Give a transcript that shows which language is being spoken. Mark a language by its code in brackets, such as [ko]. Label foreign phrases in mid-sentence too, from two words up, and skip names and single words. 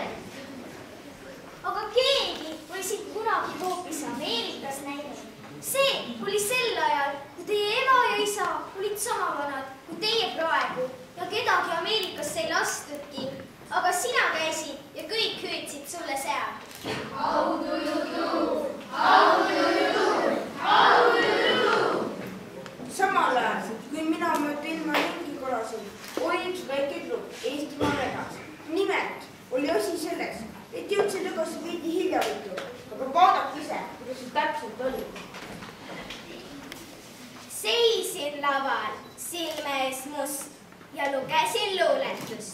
[et] Aga keegi oli sind kunagi hoopis Ameerikas näinud. See oli sel ajal, kui teie ema ja isa olid sama vanad kui teie praegu ja kedagi Ameerikasse ei lastudki. Aga sina käisid ja kõik hüüdsid sulle seal. [en] How do you do? How do you do? How do you do? [et] Samal ajal, kui mina mööda ilma ringi kolasin, oli üks väike klubb Eestimaa vedas. Nimelt oli asi selleks, et jõudsin tagasi veidi hiljavõitu, aga vaadake ise, kuidas see täpselt oli. Seisin laval, silme ees must ja lugesin luuletust.